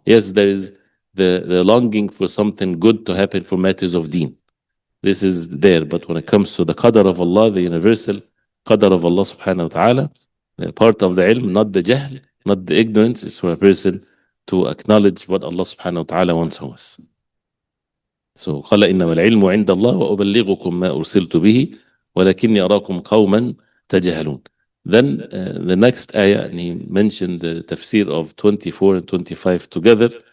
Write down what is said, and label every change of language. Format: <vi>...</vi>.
<en>Yes, there is the longing for something good to happen for matters of deen. This is there, but when it comes to the qadr of Allah, the universal qadr of Allah subhanahu wa ta'ala, part of the ilm, not the jahl, not the ignorance, is for a person to acknowledge what Allah subhanahu wa ta'ala wants from us.</en> <ar>So قال إنما العلم عند الله وأبلغكم ما أرسلت به ولكني أراكم قوما تجهلون.</ar> <en>Then the next ayah, and he mentioned the tafseer of 24 and 25 together.</en>